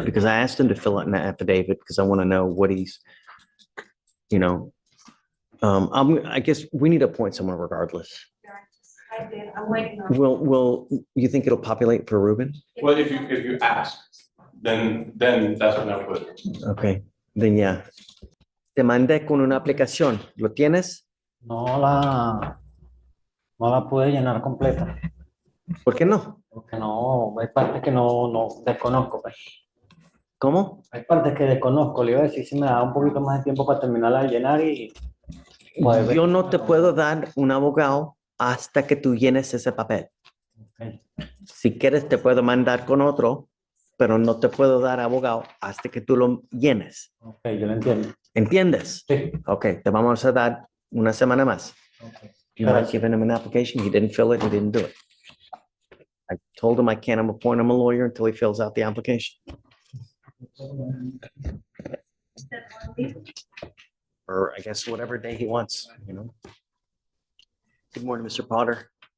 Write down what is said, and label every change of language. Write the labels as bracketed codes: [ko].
[en] Because I asked him to fill out an affidavit because I want to know what he's, you know, I guess we need to appoint someone regardless. I did, I'm waiting on. Will, you think it'll populate for Ruben? Well, if you ask, then that's when I'll put it. Okay, then yeah. [es] Te mandé con una aplicación. ¿Lo tienes? No la pude llenar completa, ¿Por qué no? porque no, hay partes que no desconozco, pues. ¿Cómo? Hay partes que desconozco, le iba a decir si me da un poquito más de tiempo para terminarla de llenar y pues, Yo no te puedo dar un abogado hasta que tú llenes ese papel. Ok. Si quieres, te puedo mandar con otro, pero no te puedo dar abogado hasta que tú lo llenes. Ok, yo lo entiendo. ¿Entiendes? Sí. Ok, te vamos a dar una semana más. [en] Okay. You might give him an application. He didn't fill it. He didn't do it. I told him I can't appoint him a lawyer until he fills out the application. Or I guess whatever day he wants, you know. Good morning, Mr. Potter.